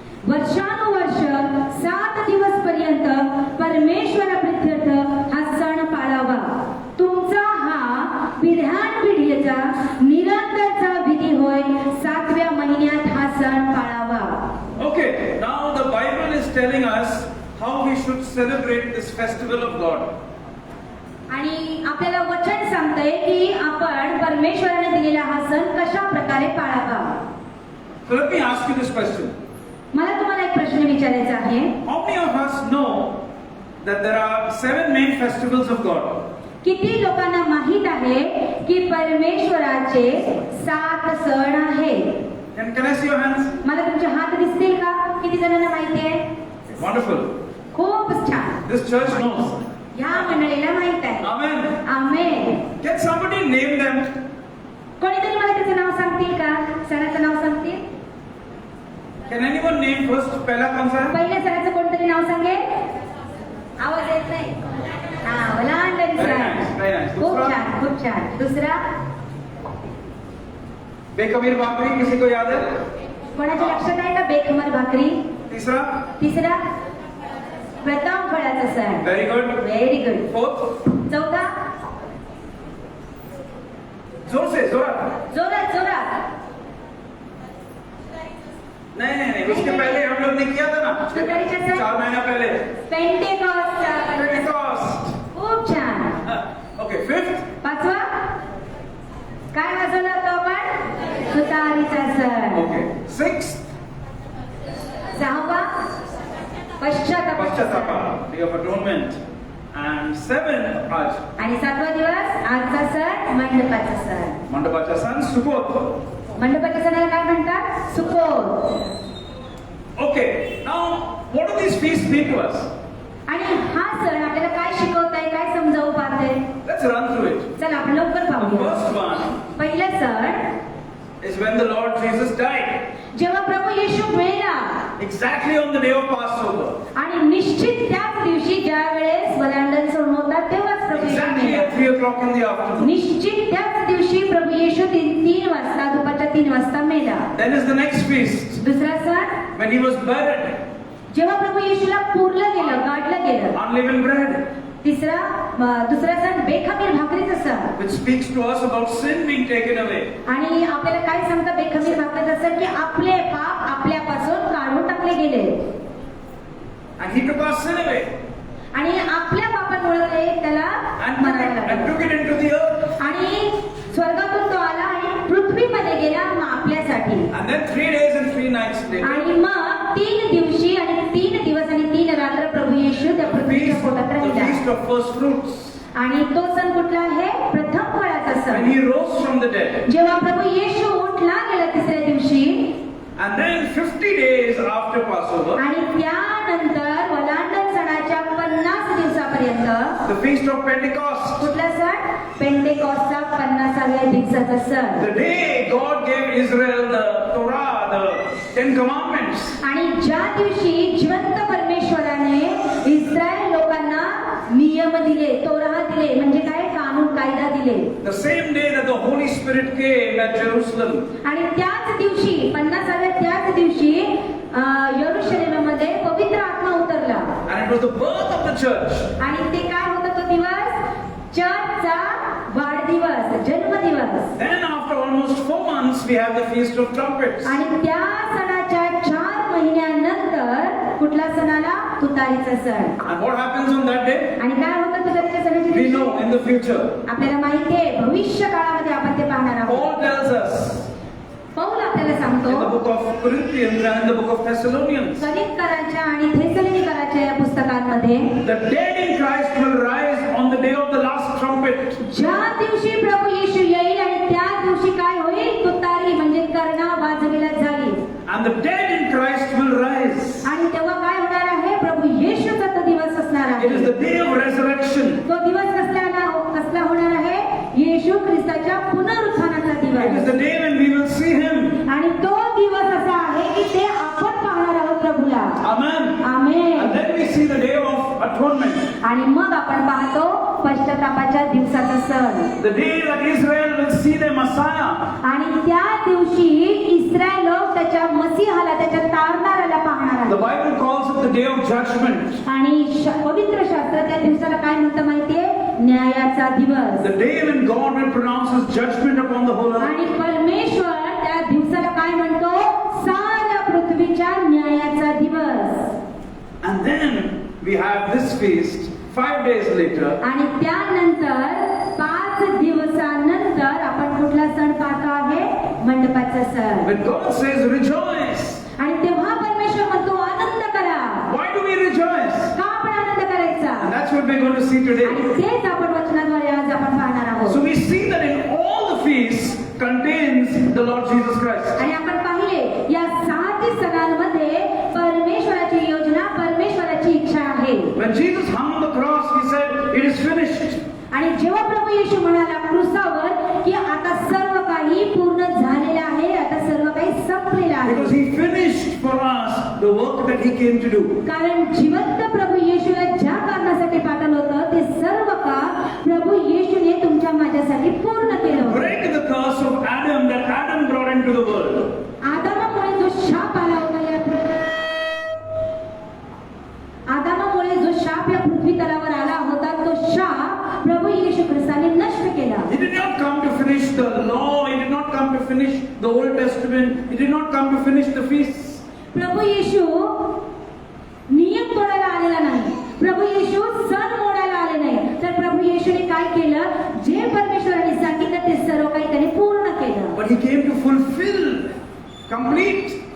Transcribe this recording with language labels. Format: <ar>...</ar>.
<mr>वर्षानुवर्ष 7 दिवस पर्यंत परमेश्वराप्रित्यर्थ हा सण पाळावा. तुमचा हा पिढ्यानपिढीचा निरंतरचा विधी होय. 7व्या महिन्यात हा सण पाळावा.</mr> <en>Okay, now the Bible is telling us how we should celebrate this festival of God.</en> <mr>आणि आपल्याला वचन सांगतंय की आपण परमेश्वराने दिलेला हा सण कशा प्रकारे पाळावा.</mr> <en>So let me ask you this question.</en> <mr>मला तुम्हाला एक प्रश्न विचारायचा आहे.</mr> <en>How many of us know that there are 7 main festivals of God?</en> <mr>किती लोकांना माहित आहे की परमेश्वराचे 7 सण आहेत?</mr> <en>Can I see your hands?</en> <mr>मला तुमचे हात दिसतील का? किती जणांना माहिती आहे?</mr> <en>Wonderful.</en> <mr>खूप छान.</mr> <en>This church knows.</en> <mr>ह्या मंडळीला माहित आहे.</mr> <en>Amen.</en> <mr>Amen.</mr> <en>Can somebody name them?</en> <mr>कोणीतरी मला त्याचं नाव सांगतील का? सणाचं नाव सांगतील?</mr> <en>Can anyone name first?</en> <hi>पहला कौन सा है?</hi> <mr>पहिल्या सणाचं कोणतरी नाव सांगेल? आवाज येत नाही. हा, लहान</mr> <en>Very nice, very nice.</en> <mr>खूप</mr> <hi>दूसरा?</hi> <mr>छान, खूप छान. दुसरा?</mr> <hi>बेकबीर भाकरी किसी को याद है?</hi> <mr>कोणाच्या लक्षात आहे का बेखमर भाकरी?</mr> <hi>तीसरा?</hi> <mr>तिसरा? प्रथम फळाचं सण.</mr> <en>Very good. Very good. Fourth?</en> <hi>चौथा? जोर से जोरात.</hi> <mr>जोरात जोरात.</mr> <hi>नहीं उसके पहले हम लोग ने किया था ना</hi> <mr>सुंदरीचा सण?</mr> <hi>4 महीना पहले.</hi> <en>Pentecost. Pentecost.</en> <mr>खूप छान.</mr> <en>Okay, fifth?</en> <mr>पाचवा? काय वाजवलं होतं आपण? सुतारीचा सण.</mr> <en>Okay, sixth?</en> <mr>6वा? पश्चाताप.</mr> <en>Day of Atonement. And 7, Raj.</en> <mr>आणि 7वा दिवस आजचा सण मंडपाचा सण. Mandapacha San, Sukkot. मंडपाच्या सणाला काय म्हणतात? Succoth.</mr> <en>Okay, now what do these feasts mean to us?</en> <mr>आणि हा सण आपल्याला काय शिकवताय, काय समजावू पाहते?</mr> <en>Let's run through it.</en> <mr>चला आपण लवकर</mr> <en>The</en> <mr>पाहूया.</mr> <en>first one</en> <mr>पहिलं सण</mr> <en>is when the Lord Jesus died.</en> <mr>जेव्हा प्रभू येशू मेला</mr> <en>Exactly on the day of Passover.</en> <mr>आणि निश्चित त्याच दिवशी ज्या वेळेस वलांडण सण होतात तेव्हाच प्रभू येशू</mr> <en>Exactly</en> <mr>मेला.</mr> <en>at 3 o'clock in the afternoon.</en> <mr>निश्चित त्याच दिवशी प्रभू येशू 3 वाजता दुपारच्या 3 वाजता मेला.</mr> <en>Then is the next feast</en> <mr>दुसरा सण</mr> <en>when he was buried.</en> <mr>जेव्हा प्रभू येशूला पुरलं गेलं, काढलं गेलं.</mr> <en>Unleavened bread,</en> <mr>दुसरा सण बेखमीर भाकरीचा सण.</mr> <en>which speaks to us about sin being taken away.</en> <mr>आणि आपल्याला काय सांगतं बेखमीर भाकरीचा सण की आपले पाप आपल्यापासून काढून टाकले गेले</mr> <en>And he took our sin away</en> <mr>आणि आपल्या पापांमुळे ते त्याला</mr> <en>and</en> <mr>मरायला लागले.</mr> <en>took it into the earth.</en> <mr>आणि स्वर्गातून तो आला आणि पृथ्वीमध्ये गेला आपल्यासाठी.</mr> <en>And then 3 days and 3 nights later,</en> <mr>आणि मग 3 दिवशी आणि 3 दिवस आणि 3 रात्र प्रभू येशू त्या पृथ्वीच्या पोटात</mr> <en>the</en> <mr>राहिला.</mr> <en>feast of first fruits.</en> <mr>आणि तो सण कुठला आहे? प्रथम फळाचा</mr> <en>When</en> <mr>सण.</mr> <en>he rose from the dead.</en> <mr>जेव्हा प्रभू येशू उठला गेला तिसऱ्या दिवशी</mr> <en>And then 50 days after Passover,</en> <mr>आणि त्यानंतर वलांडण सणाच्या 50 दिवसापर्यंत</mr> <en>the feast of Pentecost.</en> <mr>कुठला सण? पेंटेकॉस्टचा 50व्या दिवसाचा सण.</mr> <en>The day God gave Israel the Torah, the 10 Commandments.</en> <mr>आणि ज्या दिवशी जिवंत परमेश्वराने इस्रायल लोकांना नियम दिले, तोरा दिले, म्हणजे काय? कानून कायदा दिले.</mr> <en>The same day that the Holy Spirit came at Jerusalem.</en> <mr>आणि त्याच दिवशी 50व्या त्याच दिवशी यरूशलेममध्ये पवित्र आत्मा उतरला.</mr> <en>And it was the birth of the church.</en> <mr>आणि ते काय होता तो दिवस? चर्चचा वाढदिवस, जन्मदिवस.</mr> <en>Then after almost 4 months, we have the Feast of Trumpets.</en> <mr>आणि त्या सणाच्या 4 महिन्यानंतर कुठला सण आला? तुतारीचा सण.</mr> <en>And what happens on that day?</en> <mr>आणि काय होतं तुतारीच्या सणाच्या</mr> <en>We</en> <mr>दिवशी?</mr> <en>know in the future.</en> <mr>आपल्याला माहिती आहे भविष्य काळामध्ये आपण ते पाहणार आहोत.</mr> <en>Paul tells us</en> <mr>पौल आपल्याला</mr> <en>in the</en> <mr>सांगतो</mr> <en>book of Corinthians and in the book of Thessalonians,</en> <mr>करिंथकरांच्या आणि थेसलोनिकरांच्या या पुस्तकांमध्ये</mr> <en>the dead in Christ will rise on the day of the last trumpet.</en> <mr>ज्या दिवशी प्रभू येशू येईल आणि त्या दिवशी काय होईल? तुतारी म्हणजे कर्णा वाजविला जाईल.</mr> <en>And the dead in Christ will rise.</en> <mr>आणि तेव्हा काय होणार आहे? प्रभू येशूचा तो दिवस असणार</mr> <en>It is</en> <mr>आहे.</mr> <en>the day of resurrection.</en> <mr>तो दिवस कसला होणार आहे? येशू ख्रिस्ताच्या पुनरुत्थानाचा</mr> <en>It is</en> <mr>दिवस.</mr> <en>the day when we will see Him.</en> <mr>आणि तो दिवस असा आहे की ते आपण पाहणार आहोत प्रभूला.</mr> <en>Amen.</en> <mr>Amen.</mr> <en>And then we see the day of atonement.</en> <mr>आणि मग आपण पाहतो पश्चातापाच्या दिवसाचा सण.</mr> <en>The day that Israel will see their Messiah.</en> <mr>आणि त्या दिवशी इस्रायल लोक त्याच्या मसीहाला, त्याच्या तारणाऱ्याला पाहणार</mr> <en>The</en> <mr>आहेत.</mr> <en>Bible calls it the day of judgment.</en> <mr>आणि पवित्र शास्त्र त्या दिवसाला काय म्हणतं माहितीये? न्यायाचा दिवस.</mr> <en>The day when God will pronounce His judgment upon the whole earth.</en> <mr>आणि परमेश्वर त्या दिवसाला काय म्हणतो? साऱ्या पृथ्वीच्या न्यायाचा दिवस.</mr> <en>And then we have this feast 5 days later.</en> <mr>आणि त्यानंतर 5 दिवसानंतर आपण कुठला सण पाहतो आहे? मंडपाचा सण.</mr> <en>When God says rejoice.</en> <mr>आणि तेव्हा परमेश्वर म्हणतो आनंद करा.</mr> <en>Why do we rejoice?</en> <mr>का आपण आनंद करायचा?</mr> <en>And that's what we're going to see today.</en> <mr>आणि तेच आपण वचनाद्वारे आज आपण पाहणार आहोत.</mr> <en>So we see that in all the feasts contains the Lord Jesus Christ.</en> <mr>आणि आपण पाहिले या 7 सणांमध्ये परमेश्वराची योजना, परमेश्वराची इच्छा आहे.</mr> <en>When Jesus hung on the cross, He said, "It is finished."</en> <mr>आणि जेव्हा प्रभू येशू म्हणाला क्रूसावर की आता सर्व काही पूर्ण झालेलं आहे, आता सर्व काही संपलेलं आहे.</mr> <en>Because He finished for us the work that He came to do.</en> <mr>कारण जिवंत प्रभू येशूला ज्या कारणासाठी पाठवलं होतं ते सर्व काम प्रभू येशूने तुमच्या माझ्यासाठी पूर्ण केलं होतं.</mr> <en>Break the curse of Adam that Adam brought into the world.</en> <mr>आदामामुळे जो शाप आला होता आदामामुळे जो शाप या पृथ्वी तलावर आला होता तो शाप प्रभू येशू ख्रिस्ताने नष्ट केला.</mr> <en>He did not come to finish the law. He did not come to finish the Old Testament. He did not come to finish the feasts.</en> <mr>प्रभू येशू नियम तोडायला आलेला नाही. प्रभू येशू सण मोडायला आले नाही. तर प्रभू येशूने काय केलं? जे परमेश्वराने सांगितलं ते सर्व काही त्याने पूर्ण केलं.</mr> <en>But He came to fulfill, complete.</en>